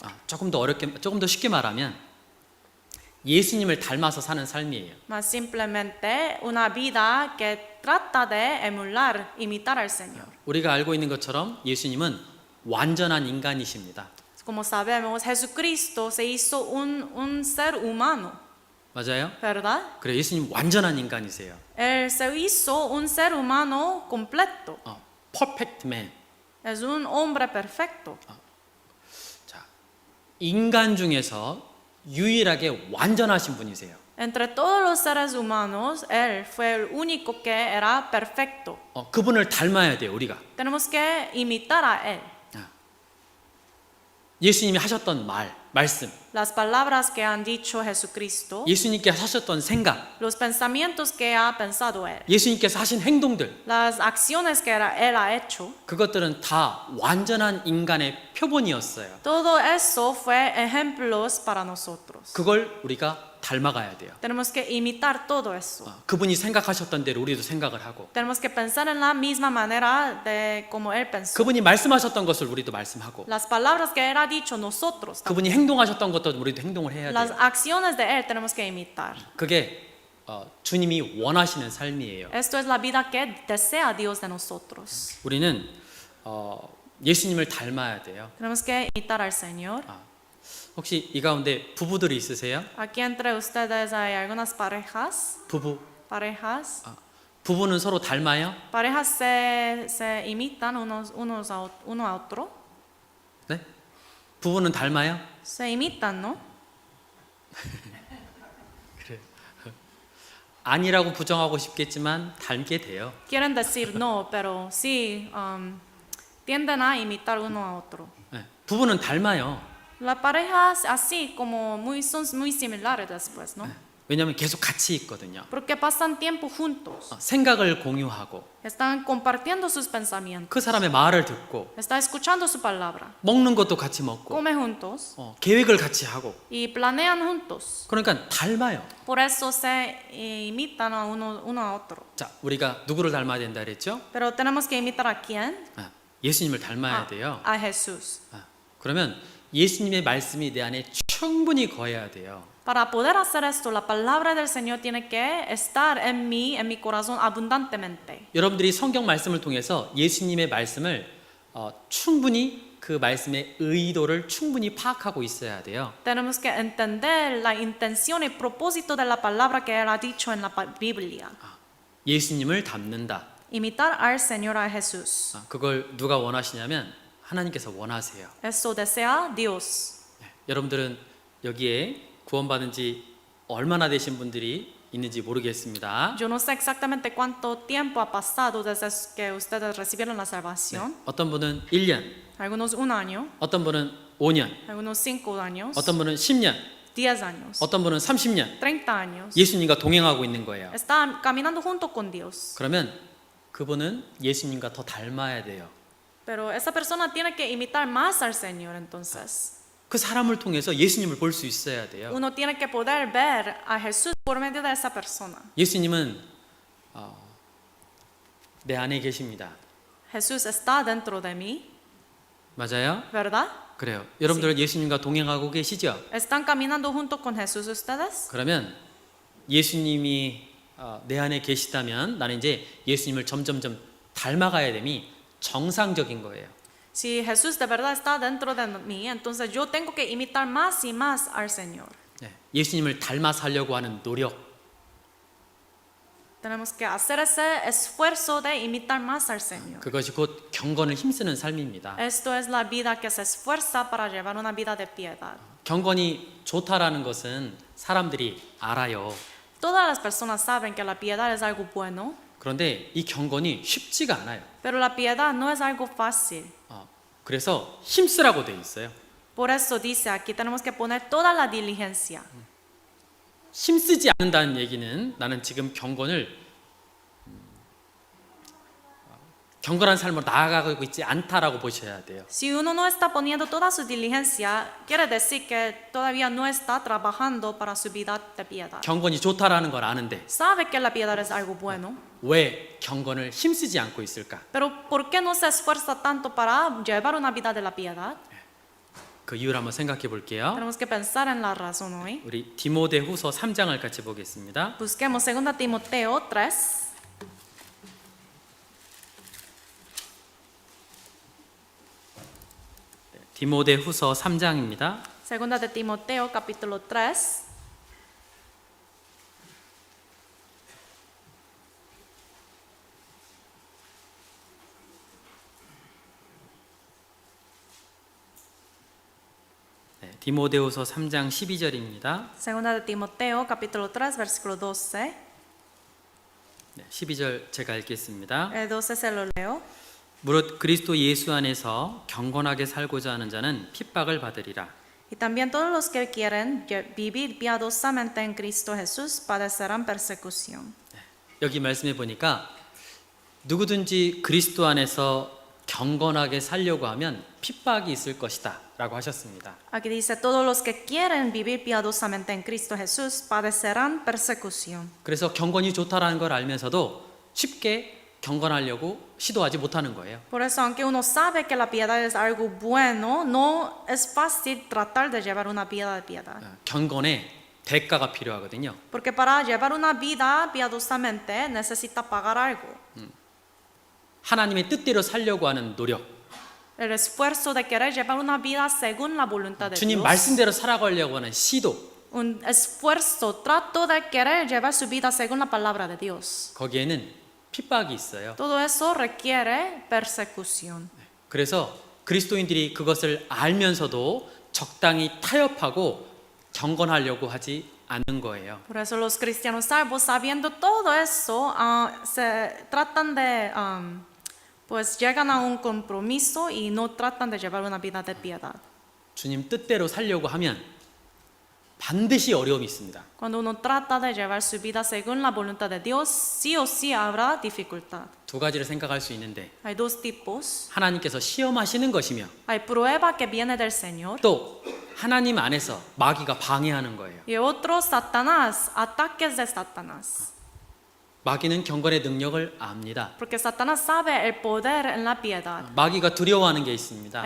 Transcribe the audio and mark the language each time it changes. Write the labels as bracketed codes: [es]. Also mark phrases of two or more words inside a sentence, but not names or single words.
[ko] 조금 더 쉽게 말하면 예수님을 닮아서 사는 삶이에요. [es] Más simplemente una vida que trata de emular, imitar al Señor. [ko] 우리가 알고 있는 것처럼 예수님은 완전한 인간이십니다. [es] Como sabemos, Jesucristo se hizo un ser humano, [ko] 맞아요? [es] ¿verdad? [ko] 그래, 예수님 완전한 인간이세요. [es] Él se hizo un ser humano completo. [en] Perfect man. [es] Es un hombre perfecto. [ko] 자, 인간 중에서 유일하게 완전하신 분이세요. [es] Entre todos los seres humanos, Él fue el único que era perfecto. [ko] 그분을 닮아야 돼요, 우리가. [es] Tenemos que imitar a Él. [ko] 예수님이 하셨던 말씀, [es] Las palabras que han dicho Jesucristo, [ko] 예수님께서 하셨던 생각, [es] los pensamientos que ha pensado Él, [ko] 예수님께서 하신 행동들, [es] las acciones que Él ha hecho, [ko] 그것들은 다 완전한 인간의 표본이었어요. [es] todo eso fue ejemplos para nosotros. [ko] 그걸 우리가 닮아가야 돼요. [es] Tenemos que imitar todo eso. [ko] 그분이 생각하셨던 대로 우리도 생각을 하고, [es] Tenemos que pensar en la misma manera de como Él pensó. [ko] 그분이 말씀하셨던 것을 우리도 말씀하고, [es] Las palabras que Él ha dicho nosotros, [ko] 그분이 행동하셨던 것도 우리도 행동을 해야 [es] las [ko] 돼요. [es] acciones de Él tenemos que imitar. [ko] 그게 주님이 원하시는 삶이에요. [es] Esto es la vida que desea Dios de nosotros. [ko] 우리는 예수님을 닮아야 돼요. [es] Tenemos que imitar al Señor. [ko] 혹시 이 가운데 부부들이 있으세요? [es] Aquí entre ustedes hay algunas parejas. [ko] 부부는 서로 닮아요? [es] Parejas se imitan uno a otro. [ko] 네? 부부는 닮아요? [es] Se imitan, ¿no? [ko] 그래. 아니라고 부정하고 싶겠지만 닮게 돼요. [es] Quieren decir no, pero sí tienden a imitar uno a otro. [ko] 네. 부부는 닮아요. [es] Las parejas así como son muy similares después, ¿no? [ko] 왜냐하면 계속 같이 있거든요. [es] Porque pasan tiempo juntos. [ko] 생각을 공유하고 [es] Están compartiendo sus pensamientos. [ko] 그 사람의 말을 듣고 [es] Está escuchando su palabra. [ko] 먹는 것도 같이 먹고 [es] Come juntos [ko] 계획을 같이 하고 [es] y planean juntos. [ko] 그러니까 닮아요. [es] Por eso se imitan a uno a otro. [ko] 자, 우리가 누구를 닮아야 된다 그랬죠? [es] Pero tenemos que imitar a quién? [ko] 예수님을 닮아야 돼요. [es] A Jesús. [ko] 그러면 예수님의 말씀이 내 안에 충분히 거해야 돼요. [es] Para poder hacer esto, la palabra del Señor tiene que estar en mi corazón abundantemente. [ko] 여러분들이 성경 말씀을 통해서 예수님의 말씀을 충분히 그 말씀의 의도를 충분히 파악하고 있어야 돼요. [es] Tenemos que entender la intención y propósito de la palabra que Él ha dicho en la Biblia. [ko] 예수님을 닮는다. [es] Imitar al Señor, a Jesús. [ko] 그걸 누가 원하시냐면 하나님께서 원하세요. [es] Eso desea Dios. [ko] 여러분들은 여기에 구원받은 지 얼마나 되신 분들이 있는지 모르겠습니다. [es] Yo no sé exactamente cuánto tiempo ha pasado desde que ustedes recibieron la salvación. [ko] 어떤 분은 1년, [es] Algunos 1 año, [ko] 어떤 분은 5년, [es] algunos 5 años, [ko] 어떤 분은 10년, [es] 10 años, [ko] 어떤 분은 30년 [es] 30 años. [ko] 예수님과 동행하고 있는 거예요. [es] Está caminando junto con Dios. [ko] 그러면 그분은 예수님과 더 닮아야 돼요. [es] Pero esa persona tiene que imitar más al Señor entonces. [ko] 그 사람을 통해서 예수님을 볼 수 있어야 돼요. [es] Uno tiene que poder ver a Jesús por medio de esa persona. [ko] 예수님은 내 안에 계십니다. [es] Jesús está dentro de mí, [ko] 맞아요? [es] ¿verdad? [ko] 그래요. 여러분들 예수님과 동행하고 계시죠? [es] ¿Están caminando junto con Jesús ustedes? [ko] 그러면 예수님이 내 안에 계시다면 나는 이제 예수님을 점점점 닮아가야 됨이 정상적인 거예요. [es] Si Jesús de verdad está dentro de mí, entonces yo tengo que imitar más y más al Señor. [ko] 네, 예수님을 닮아 살려고 하는 노력, [es] Tenemos que hacer ese esfuerzo de imitar más al Señor. [ko] 그것이 곧 경건을 힘쓰는 삶입니다. [es] Esto es la vida que se esfuerza para llevar una vida de piedad. [ko] 경건이 좋다라는 것은 사람들이 알아요. [es] Todas las personas saben que la piedad es algo bueno, [ko] 그런데 이 경건이 쉽지가 않아요. [es] pero la piedad no es algo fácil. [ko] 그래서 힘쓰라고 돼 있어요. [es] Por eso dice aquí tenemos que poner toda la diligencia. [ko] 힘쓰지 않는다는 얘기는 나는 지금 경건한 삶으로 나아가고 있지 않다라고 보셔야 돼요. [es] Si uno no está poniendo toda su diligencia, quiere decir que todavía no está trabajando para su vida de piedad. [ko] 경건이 좋다라는 걸 아는데 [es] Sabe que la piedad es algo bueno, [ko] 왜 경건을 힘쓰지 않고 있을까? [es] pero ¿por qué no se esfuerza tanto para llevar una vida de la piedad? [ko] 그 이유를 한번 생각해 볼게요. [es] Tenemos que pensar en la razón hoy. [ko] 우리 디모데후서 3장을 같이 보겠습니다. [es] Busquemos 2 Timoteo 3. [ko] 디모데후서 3장입니다. [es] 2 de Timoteo capítulo 3. [ko] 디모데후서 3장 12절입니다. [es] 2 de Timoteo capítulo 3 versículo 12. [ko] 12절 제가 읽겠습니다. [es] El 12 se lo leo. [ko] 무릇 그리스도 예수 안에서 경건하게 살고자 하는 자는 핍박을 받으리라. [es] Y también todos los que quieren vivir piadosamente en Cristo Jesús padecerán persecución. [ko] 여기 말씀해 보니까 누구든지 그리스도 안에서 경건하게 살려고 하면 핍박이 있을 것이다 라고 하셨습니다. [es] Aquí dice, todos los que quieren vivir piadosamente en Cristo Jesús padecerán persecución. [ko] 그래서 경건이 좋다라는 걸 알면서도 쉽게 경건하려고 시도하지 못하는 거예요. [es] Por eso, aunque uno sabe que la piedad es algo bueno, no es fácil tratar de llevar una vida de piedad. [ko] 경건에 대가가 필요하거든요. [es] Porque para llevar una vida piadosamente necesita pagar algo. [ko] 하나님의 뜻대로 살려고 하는 노력, [es] El esfuerzo de querer llevar una vida según la voluntad de [ko] 주님 [es] Dios. [ko] 말씀대로 살아가려고 하는 시도, [es] Un esfuerzo, trato de querer llevar su vida según la palabra de Dios. [ko] 거기에는 핍박이 있어요. [es] Todo eso requiere persecución. [ko] 그래서 그리스도인들이 그것을 알면서도 적당히 타협하고 경건하려고 하지 않는 거예요. [es] Por eso los cristianos salvos, sabiendo todo eso, se tratan de, pues llegan a un compromiso y no tratan de llevar una vida de piedad. [ko] 주님 뜻대로 살려고 하면 반드시 어려움이 있습니다. [es] Cuando uno trata de llevar su vida según la voluntad de Dios, sí o sí habrá dificultad. [ko] 두 가지를 생각할 수 있는데 [es] Hay dos tipos. [ko] 하나님께서 시험하시는 것이며 [es] Hay prueba que viene del Señor [ko] 또 하나님 안에서 마귀가 방해하는 거예요. [es] y otro Satanás, ataques de Satanás. [ko] 마귀는 경건의 능력을 압니다. [es] Porque Satanás sabe el poder en la piedad. [ko] 마귀가 두려워하는 게 있습니다.